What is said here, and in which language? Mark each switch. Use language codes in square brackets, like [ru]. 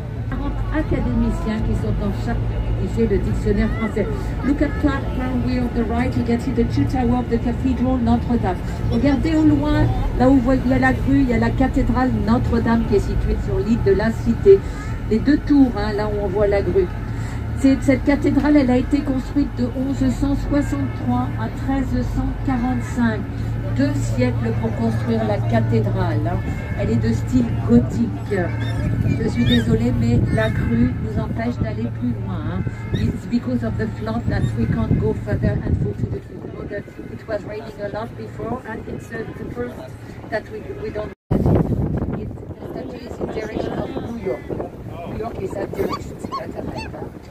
[fr] 40 académiciens qui sont en charge de rédiger le dictionnaire français. [en] Look at way on the right, you can see the two tower of the cathedral Notre-Dame. [fr] Regardez au loin, là où il y a la grue, il y a la cathédrale Notre-Dame qui est située sur l'île de la Cité. Les deux tours, hein, là où on voit la grue. Cette cathédrale, elle a été construite de 1163 à 1345. 2 siècles pour construire la cathédrale. Hein. Elle est de style gothique. Je suis désolée, mais la crue nous empêche d'aller plus loin. Hein. [en] It's because of the flood that we can't go further, unfortunately. You know that it was raining a lot before, and it's the first that we don't. The statue is in direction of New York. New York is at direction of America.